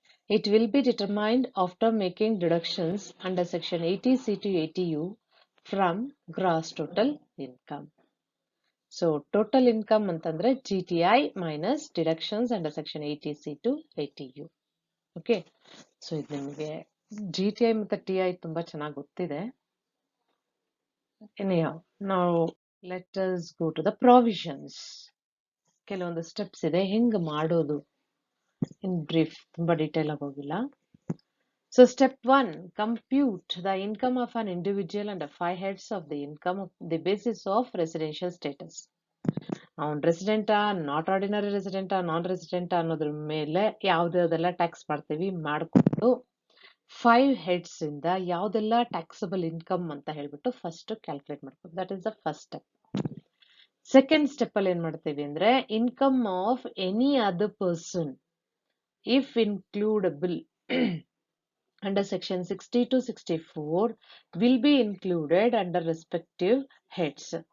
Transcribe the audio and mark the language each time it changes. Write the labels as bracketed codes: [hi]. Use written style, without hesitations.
[en] It will be determined after making deductions under section 80C to 80U from gross total income. So total income [kn] ಅಂತಂದ್ರೆ [en] GTI minus deductions under section 80C to 80U. Okay. [kn] So ಇದು ನಿಮಗೆ GTI ಮತ್ತೆ TI ತುಂಬಾ ಚೆನ್ನಾಗಿ ಗೊತ್ತಿದೆ. [en] Anyhow, now let us go to the provisions. [kn] ಕೆಲವೊಂದು steps ಇದೆ ಹೆಂಗ್ ಮಾಡೋದು, [en] in brief, [kn] ತುಂಬಾ ಡೀಟೇಲ್ ಆಗಿ ಹೋಗಿಲ್ಲ. [en] So step 1, compute the income of an individual under 5 heads of the income of the basis of residential status. [kn] ಅವನ್ ರೆಸಿಡೆಂಟಾ, not ordinary ರೆಸಿಡೆಂಟಾ, ನಾನ್ ರೆಸಿಡೆಂಟಾ ಅನ್ನೋದ್ರ ಮೇಲೆ ಯಾವ್ದೆಲ್ಲ ಟ್ಯಾಕ್ಸ್ ಮಾಡ್ತೀವಿ ಮಾಡ್ಕೊಂಡು 5 heads ಇಂದ ಯಾವ್ದೆಲ್ಲ ಟ್ಯಾಕ್ಸಬಲ್ ಇನ್ಕಮ್ ಅಂತ ಹೇಳ್ಬಿಟ್ಟು ಫಸ್ಟ್ ಕ್ಯಾಲ್ಕುಲೇಟ್ ಮಾಡ್ಕೊಂಡು, [en] That is the first step. Second step [kn] ಅಲ್ಲಿ ಏನ್ ಮಾಡ್ತೀವಿ ಅಂದ್ರೆ [en] Income of any other person if includable under section 60 to 64 will be included under respective heads.